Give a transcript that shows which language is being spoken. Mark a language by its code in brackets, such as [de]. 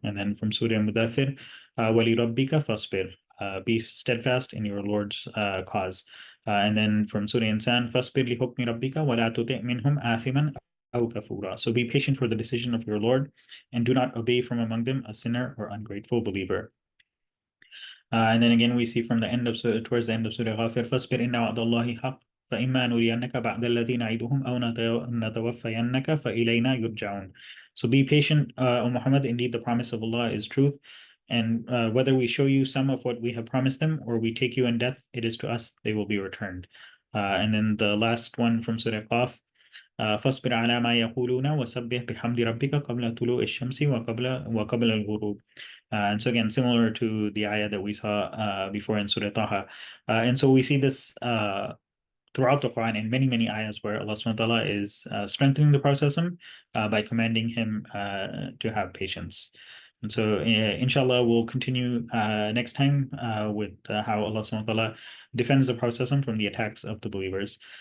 [en] And then from Surah Mudathir, [ar] وَلِرَبِّكَ فَاصْبِرْ. [en] Be steadfast in your Lord's cause. And then from Surah Insan, [ar] فَاصْبِرْ لِحُكْمِ رَبِّكَ وَلَا تُطِعْ مِنْهُمْ آثِمًا أَوْ كَفُورًا. [en] So be patient for the decision of your Lord, and do not obey from among them a sinner or ungrateful believer. And then again, we see from the end of towards the end of Surah Ghafir, [ar] فَاصْبِرْ إِنَّ وَعْدَ اللَّهِ حَقٌّ فَإِمَّا نُرِيَنَّكَ بَعْدَ الَّذِي نَعِدُهُمْ أَوْ نَتَوَفَّيَنَّكَ فَإِلَيْنَا يُرْجَعُونَ. [en] So be patient, O Muhammad. Indeed, the promise of Allah is truth. And whether we show you some of what we have promised them, or we take you in death, it is to us they will be returned. And then the last one from Surah Qaf, [ar] فاصبر على ما يقولون وسبح بحمد ربك قبل طلوع الشمس وقبل الغروب. [en] And so again, similar to the ayah that we saw before in Surah Taha. And so we see this throughout the Quran in many, many ayahs where Allah subhanahu wa ta'ala is strengthening the Prophet by commanding him to have patience. And so, inshallah, we'll continue next time with how Allah subhanahu wa ta'ala defends the Prophet from the attacks of the believers.